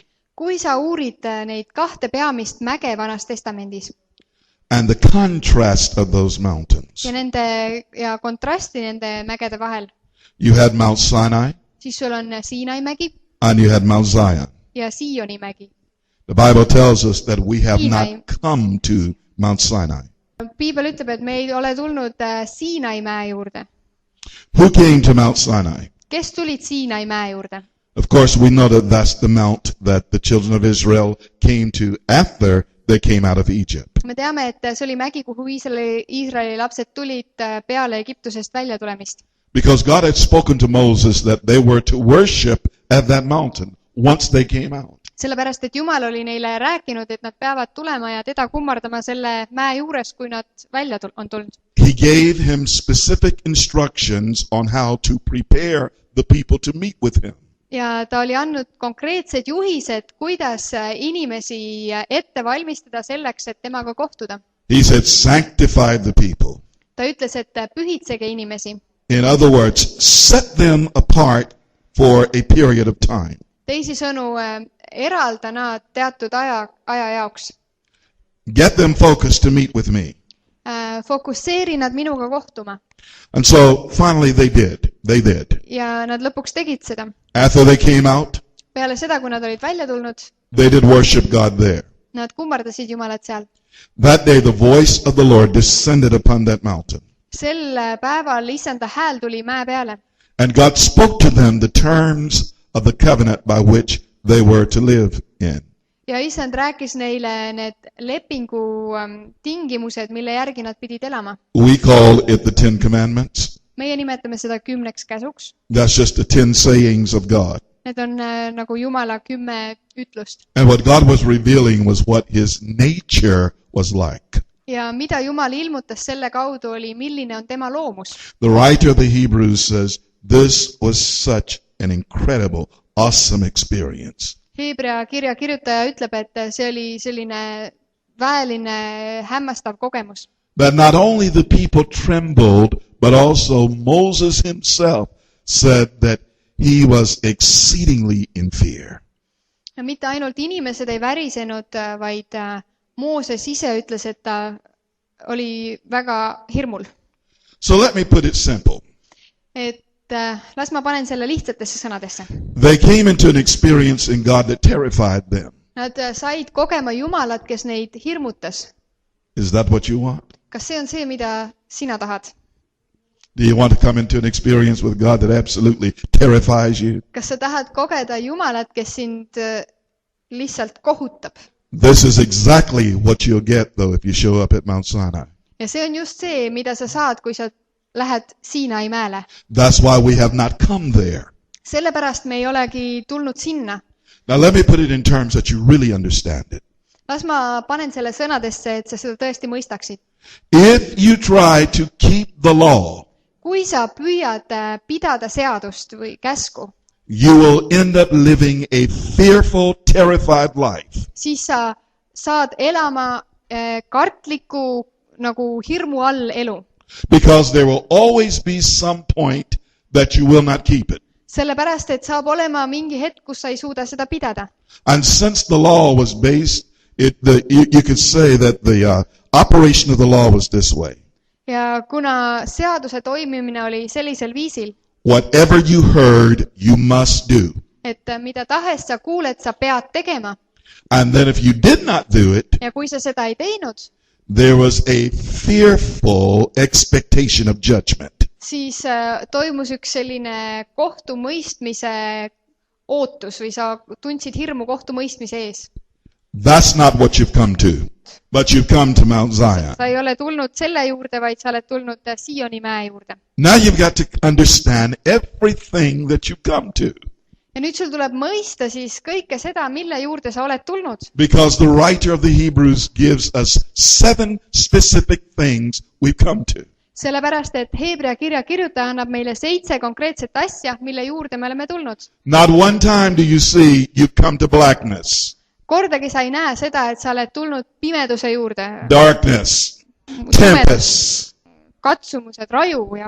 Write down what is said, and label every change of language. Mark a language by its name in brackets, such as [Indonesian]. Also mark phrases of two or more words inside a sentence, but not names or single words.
[Estonian] kui sa uurid neid kahte peamist mäge Vanas Testamendis [English] and the contrast of those mountains, [Estonian] ja kontrasti nende mägede vahel, [English] you had Mount Sinai [Estonian] siis sul on Siinai mägi [English] and you had Mount Zion. [Estonian] ja Sioni mägi. [English] The Bible tells us that we have Sinai. not come to Mount Sinai. [Estonian] Piibel ütleb, et me ei ole tulnud Siinai mäe juurde. [English] Who came to Mount Sinai? [Estonian] Kes tulid Siinai mäe juurde? [English] Of course, we know that that's the mount that the children of Israel came to after they came out of Egypt. [Estonian] Me teame, et see oli mägi, kuhu Iisraeli lapsed tulid peale Egiptusest välja tulemist. [English] Because God had spoken to Moses that they were to worship at that mountain once they came out. [Estonian] Sellepärast, et Jumal oli neile rääkinud, et nad peavad tulema ja teda kummardama selle mäe juures, kui nad välja on tulnud. [English] He gave him specific instructions on how to prepare the people to meet with him. [Estonian] Ja ta oli andnud konkreetsed juhised, kuidas inimesi ette valmistada selleks, et temaga kohtuda. [English] He said, sanctify the people. [Estonian] Ta ütles, et pühitsege inimesi. [English] In other words, set them apart for a period of time. [Estonian] Teisisõnu, eralda nad teatud aja jaoks. [English] Get them focused to meet with me. [Estonian] Fokusseeri nad minuga kohtuma. [English] And so finally they did. They did. [Estonian] Ja nad lõpuks tegid seda. [English] After they came out, [Estonian] Peale seda, kui nad olid välja tulnud, [English] they did worship God there. [Estonian] nad kummardasid Jumalat seal. [English] That day the voice of the Lord descended upon that mountain. [Estonian] Sel päeval Issanda hääl tuli mäe peale. [English] And God spoke to them the terms of the covenant by which they were to live in. [Estonian] Ja Issand rääkis neile need lepingu tingimused, mille järgi nad pidid elama. [English] We call it the 10 Commandments. [Estonian] Meie nimetame seda 10 käsuks. [English] That's just the 10 sayings of God. [Estonian] Need on nagu Jumala 10 ütlust. [English] And what God was revealing was what his nature was like. [Estonian] Ja mida Jumal ilmutas selle kaudu oli, milline on tema loomus. [English] The writer of the Hebrews says, this was such an incredible, awesome experience. [Estonian] Hebra kirja kirjutaja ütleb, et see oli selline väeline hämmastav kogemus. [English] That not only the people trembled, but also Moses himself said that he was exceedingly in fear. [Estonian] Ja mitte ainult inimesed ei värisenud, vaid Mooses ise ütles, et ta oli väga hirmul. [English] So let me put it simple. [Estonian] Et las ma panen selle lihtsatesse sõnadesse. [English] They came into an experience in God that terrified them. [Estonian] Nad said kogema Jumalat, kes neid hirmutas. [English] Is that what you want? [Estonian] Kas see on see, mida sina tahad? [English] Do you want to come into an experience with God that absolutely terrifies you? [Estonian] Kas sa tahad kogeda Jumalat, kes sind lihtsalt kohutab? [English] This is exactly what you'll get, though, if you show up at Mount Sinai. [Estonian] Ja see on just see, mida sa saad, kui sa lähed Siinai mäele. [English] That's why we have not come there. [Estonian] Sellepärast me ei olegi tulnud sinna. [English] Now let me put it in terms that you really understand it. [Estonian] Las ma panen selle sõnadesse, et sa seda tõesti mõistaksid. [English] If you try to keep the law, [Estonian] Kui sa püüad pidada seadust või käsku, [English] you will end up living a fearful, terrified life. [Estonian] siis sa saad elama kartliku nagu hirmu all elu. [English] Because there will always be some point that you will not keep it. [Estonian] sellepärast, et saab olema mingi hetk, kus sa ei suuda seda pidada. [English] And since the law was based, you could say that the operation of the law was this way. [Estonian] Ja kuna seaduse toimimine oli sellisel viisil, [English] Whatever you heard, you must do. [Estonian] et mida tahes sa kuuled, sa pead tegema. [English] And then if you did not do it, [Estonian] Ja kui sa seda ei teinud, [English] there was a fearful expectation of judgment. [Estonian] siis toimus üks selline kohtumõistmise ootus või sa tundsid hirmu kohtumõistmise ees. [English] That's not what you've come to, but you've come to Mount Zion. [Estonian] Sa ei ole tulnud selle juurde, vaid sa oled tulnud Sioni mäe juurde. [English] Now you've got to understand everything that you've come to, [Estonian] Ja nüüd sul tuleb mõista siis kõike seda, mille juurde sa oled tulnud. [English] because the writer of the Hebrews gives us 7 specific things we've come to. [Estonian] Sellepärast, et Heebrea kirja kirjutaja annab meile 7 konkreetset asja, mille juurde me oleme tulnud. [English] Not one time do you see you've come to blackness, [Estonian] Kordagi sa ei näe seda, et sa oled tulnud pimeduse juurde. [English] darkness, tempest. [Estonian] Katsumused, raju ja